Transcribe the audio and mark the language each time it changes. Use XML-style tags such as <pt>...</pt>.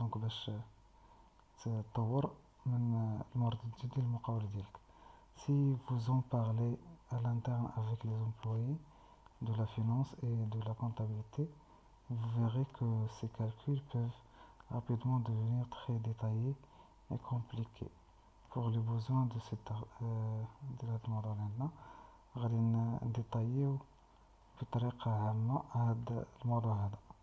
<ar>Donc باش تطور من المردود ديال المقاولة ديالك.</ar> <fr>Si vous en parlez à l'interne avec les employés de la finance et de la comptabilité, vous verrez que ces calculs peuvent rapidement devenir très détaillés et compliqués. Pour les besoins de la demande</fr> <ar>عندنا غادي نديطايو بطريقة عامة هاد الموضوع هذا.</ar>